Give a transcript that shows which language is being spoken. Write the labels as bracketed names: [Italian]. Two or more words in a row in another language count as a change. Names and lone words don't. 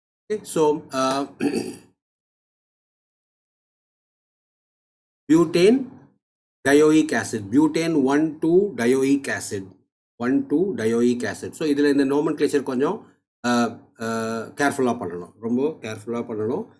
[English] Okay, so butane dioic acid, butane 1,2-dioic acid, 1,2-dioic acid. [Tamil] So இதில் இந்த nomenclature கொஞ்சம் கேர்ஃபுல்லாக பண்ணணும், ரொம்ப கேர்ஃபுல்லாக பண்ணணும்.